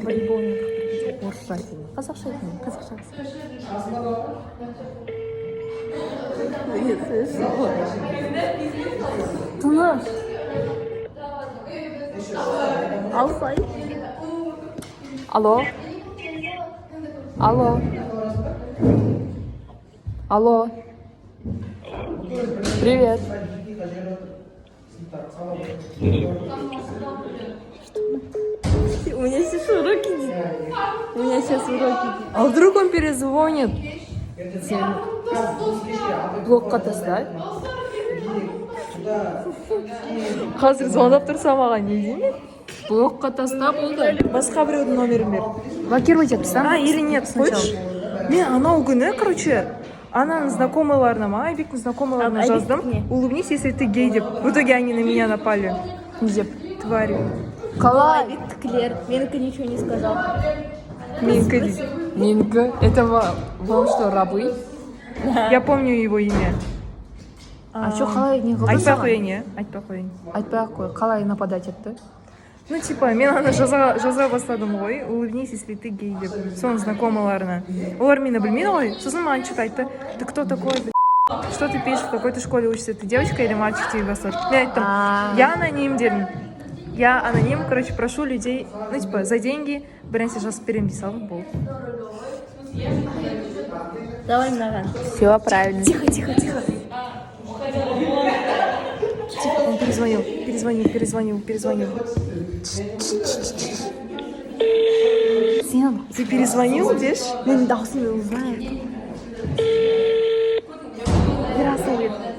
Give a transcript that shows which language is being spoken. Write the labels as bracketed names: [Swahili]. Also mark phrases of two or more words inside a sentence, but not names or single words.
[Kazakh] Волейбол ойнадық. Орысша айтайын. Қазақша айтайын. Қазақша. Тыныш. Алсай. [Russian] Алло. Привет. У меня сейчас уроки. А вдруг он перезвонит? [Kazakh] Сен блокқа таста. Қазір звондап тұрса маған не деймін? Блокқа таста болды. Басқа біреудің номерін бер. Блокировать етпісам? [Russian] Или нет, қойшы. [Kazakh] Мен анау күні, короче, ананың знакомыйларына, Айбектің знакомыйларына жаздым. [Russian] Улыбнись, если ты гей деп. В итоге они на меня напали. [Kazakh] Не деп. [Russian] Твари. [Kazakh] Қалай? [Russian] Клер. Менікі ничего не сказал. [Kazakh] Минка дейді. [Russian] Минка. Это вам что, рабы? Я помню его имя. А что, [Kazakh] қалай не қылды Айтпай саған? қояйын, иә? Айтпай қояйын. Айтпай-ақ қой. Қалай нападать етті? [Russian] Ну, типа, [Kazakh] мен аны жаза бастадым ғой. [Russian] Улыбнись, если ты гей деп. [Kazakh] Соның знакомыларына. Олар мені білмейді ғой. Сосын маған что-то айтты. [Russian] Ты кто такой, блядь? Что ты пишешь, в какой-то школе учишься? Ты девочка или мальчик тебе бастар? [Kazakh] Мен айттым, [Russian] я аноним [Kazakh] дедім. [Russian] Я аноним, короче, прошу людей, ну, типа, за деньги [Kazakh] бірнәрсе жазып беремін дей салдым, болды. Давай мынаған. [Russian] Все правильно. Тихо. Тихо, он перезвонил. [Kazakh] Сен [Russian] Ты перезвонил, дешь? [Kazakh] Менің даусымды узнает. [Russian] Здравствуй.